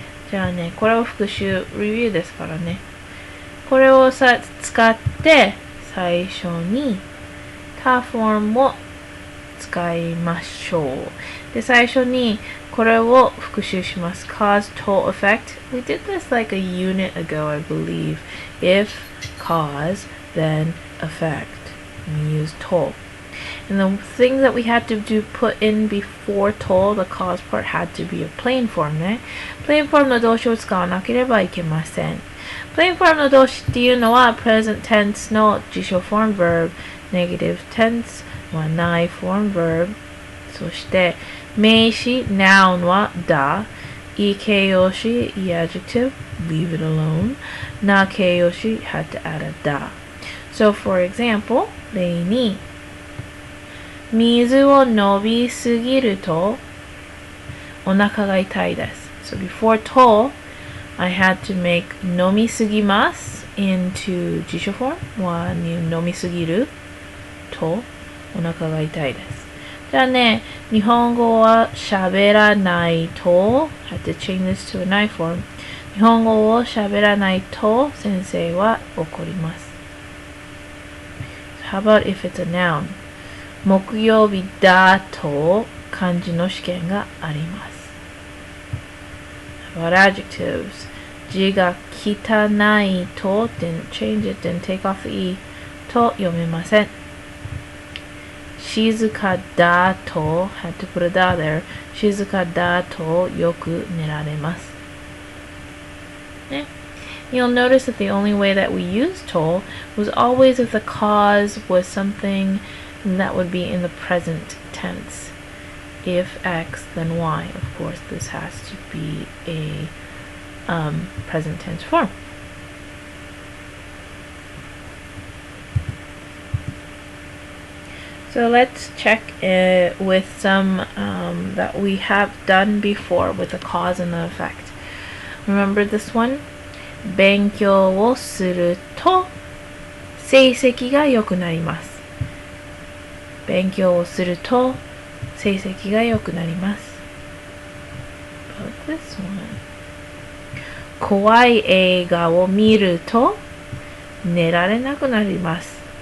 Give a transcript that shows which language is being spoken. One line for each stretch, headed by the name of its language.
Japanese: じゃあね、これを復習、レビューですからね。これを使って最初に他フォームを使いましょう。で、最初にこれを復習します。
English: cause, toll, effect. We did this like a unit ago, I believe. If, cause, then effect. We use toll. And the things that we had to put in before toll, the cause part, had to be a plain form ね。
Japanese: plain form の動詞を使わなければいけません。 plain form の動詞っていうのは present tense の辞書 form verb, negative tense は ない form verb、そして名詞 noun はだ、い形容詞 E adjective,
English: leave it alone、
Japanese: な形容詞 had to add a だ。
English: So for example,
Japanese: 例に水を飲みすぎるとお腹が痛いです。
English: So before toll, I had to make 飲みすぎます into 辞書 form は
Japanese: 飲みすぎるとお腹が痛いです。じゃあね、日本語は喋らないと
English: had to change this to a
Japanese: ない form 日本語を喋らないと先生は怒ります。
English: How about if it's a noun?
Japanese: 木曜日だと漢字の試験があります。
English: How about adjectives?
Japanese: 字が汚いと
English: didn't change it, didn't take off the E
Japanese: と読めません。静かだと
English: had to put a
Japanese: だ there 静かだとよく寝られます。ね。
English: You'll notice that the only way that we used toll was always if the cause was something that would be in the present tense. If X, then Y. Of course, this has to be a present tense form. So let's check with some that we have done before with the cause and the effect. Remember this one?
Japanese: 勉強をすると成績が良くなります。勉強をすると成績が良くなります。
English: About this one.
Japanese: 怖い映画を見ると寝られなくなります。